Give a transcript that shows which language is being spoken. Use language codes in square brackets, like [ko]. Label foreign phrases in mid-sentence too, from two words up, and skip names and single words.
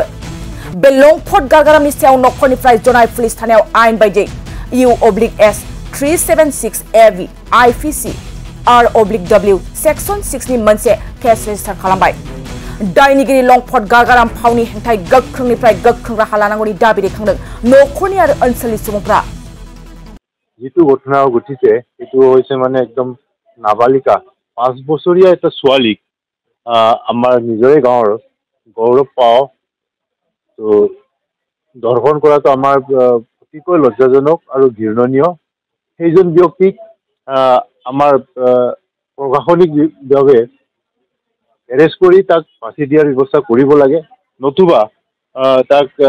[brx] बे लंफद गारगारामनि सायाव न'खरनिफ्राय जनाय पुलिस थानायाव आयेन बायदियै U/S 376 AV IPC R/W सेक्सन 6 नि मोनसे [en] case register [brx] खालामबाय। दायनिगिरि लंफद गारगाराम फावनि हेंथायै गोख्रोंनिफ्राय गोख्रों राहा लानांगौनि दाबि दैखांदों न'खरनि आरो ओनसोलनि सुबुंफ्रा। [as] जितु घटना घटिছে এটো হৈছে মানে একদম নাবালিকা 5 বছৰীয়া এটা ছোৱালীক আমাৰ নিজৰে গাঁৱৰ গৌৰৱ পাওঁ তো দৰ্শন কৰাটো আমাৰ অতিকৈ লজ্জাজনক আৰু ঘৃণনীয়। সেইজন ব্যক্তিক আমাৰ প্ৰশাসনিক বিভাগে এৰেষ্ট কৰি তাক ফাঁচি দিয়াৰ ব্যৱস্থা কৰিব লাগে নতুবা তাক